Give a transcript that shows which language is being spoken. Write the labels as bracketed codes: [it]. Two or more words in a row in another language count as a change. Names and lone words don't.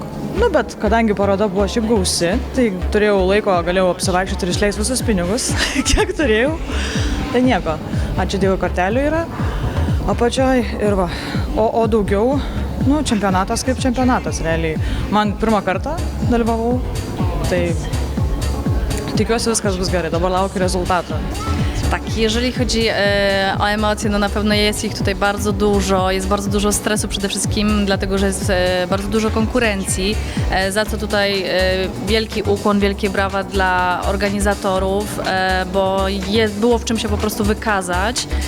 [lt] Bet kadangi paroda buvo šiaip gausi, tai turėjau laiko, galėjau apsivaikščioti ir išleisti visus pinigus, kiek turėjau. Tai nieko, ačiū Dievui, kortelių yra apačioj ir va. O daugiau, čempionatas kaip čempionatas, realiai. Man pirmą kartą dalyvavau, tai tikiuosi viskas bus gerai, dabar laukiu rezultatų. [pl] Tak, jeżeli chodzi o emocje, no na pewno jest ich tutaj bardzo dużo, jest bardzo dużo stresu przede wszystkim, dlatego że jest bardzo dużo konkurencji, za co tutaj wielki ukłon, wielkie brawa dla organizatorów, bo było w czym się po prostu wykazać.